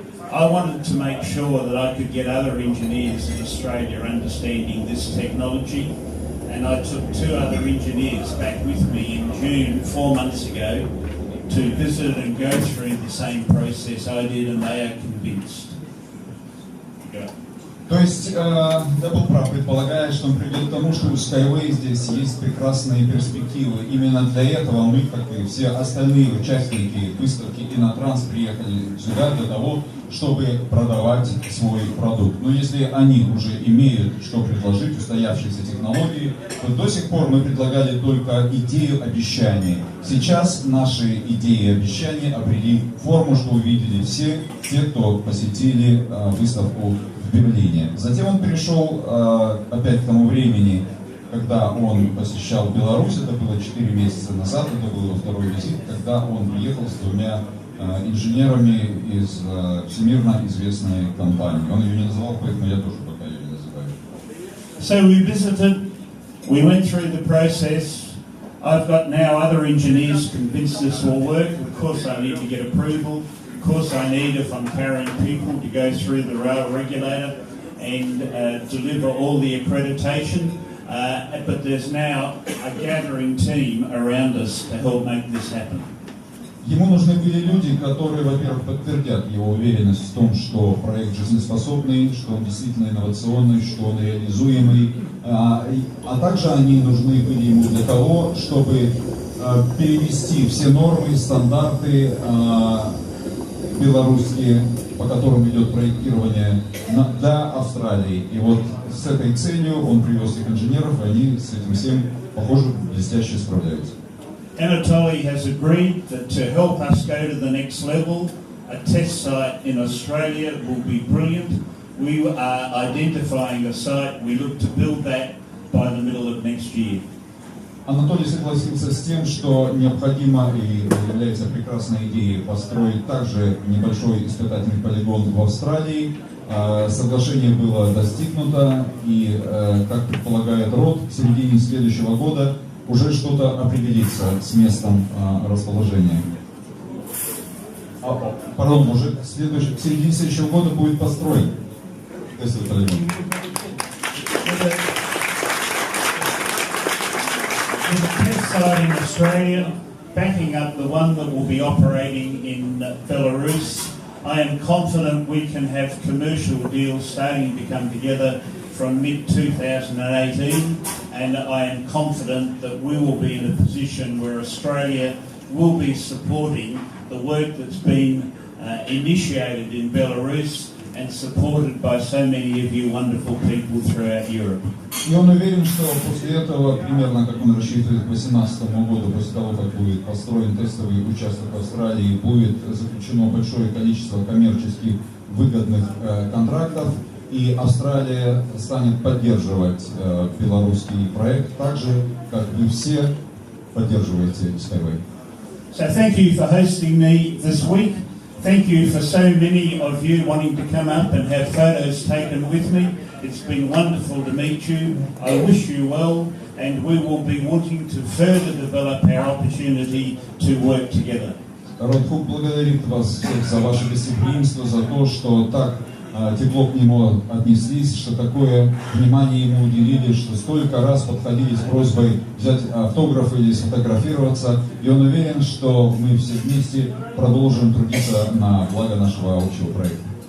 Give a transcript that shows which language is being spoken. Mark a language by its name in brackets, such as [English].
[English] I wanted to make sure that I could get other engineers in Australia understanding this technology, and I took 2 other engineers back with me in June 4 months ago to visit and go through the same process I did, and they are convinced. Go. [Russian] То есть я был прав, предполагая, что он придет к тому, что у SkyWay здесь есть прекрасные перспективы. Именно для этого мы, как и все остальные участники выставки Innotrans, приехали сюда для того, чтобы продавать свой продукт. Но если они уже имеют что предложить, устоявшиеся технологии, то до сих пор мы предлагали только идею обещаний. Сейчас наши идеи и обещания обрели форму, что увидели все те, кто посетили выставку в Берлине. Затем он перешел опять к тому времени, когда он посещал Беларусь, это было 4 месяца назад, это был его второй визит, когда он приехал с 2 инженерами из всемирно известной компании. Он ее не называл, поэтому я тоже пока ее не называю. [English] So we visited, we went through the process. I've got now other engineers convinced this will work. Of course I need to get approval. Of course I need, if I'm carrying people, to go through the rail regulator and deliver all the accreditation. But there's now a gathering team around us to help make this happen. [Russian] Ему нужны были люди, которые, во-первых, подтвердят его уверенность в том, что проект жизнеспособный, что он действительно инновационный, что он реализуемый. А также они нужны были ему для того, чтобы перевести все нормы, стандарты белорусские, по которым идет проектирование, для Австралии. И вот с этой целью он привез их инженеров, и они с этим всем, похоже, блестяще справляются. [English] Anatoly has agreed that to help us go to the next level, a test site in Australia will be brilliant. We are identifying a site. We look to build that by the middle of next year. [Russian] Анатолий согласился с тем, что необходимо и является прекрасной идеей построить также небольшой испытательный полигон в Австралии. Соглашение было достигнуто, и, как предполагает РОД, к середине следующего года уже что-то определится с местом расположения. Пардон, уже к середине следующего года будет построен тестовый полигон. [English] There's a test site in Australia backing up the one that will be operating in Belarus. I am confident we can have commercial deals starting to come together from mid-2018, and I am confident that we will be in a position where Australia will be supporting the work that's been initiated in Belarus and supported by so many of you wonderful people throughout Europe. [Russian] И он уверен, что после этого, примерно как он рассчитывает к 2018 году, после того, как будет построен тестовый участок в Австралии, будет заключено большое количество коммерческих выгодных контрактов, и Австралия станет поддерживать белорусский проект так же, как вы все поддерживаете SkyWay. [English] So thank you for hosting me this week. Thank you for so many of you wanting to come up and have photos taken with me. It's been wonderful to meet you. I wish you well, and we will be wanting to further develop our opportunity to work together. [Russian] Родхук благодарит вас всех за ваше гостеприимство, за то, что так тепло к нему отнеслись, что такое внимание ему уделили, что столько раз подходили с просьбой взять автограф или сфотографироваться. И он уверен, что мы все вместе продолжим трудиться на благо нашего общего проекта.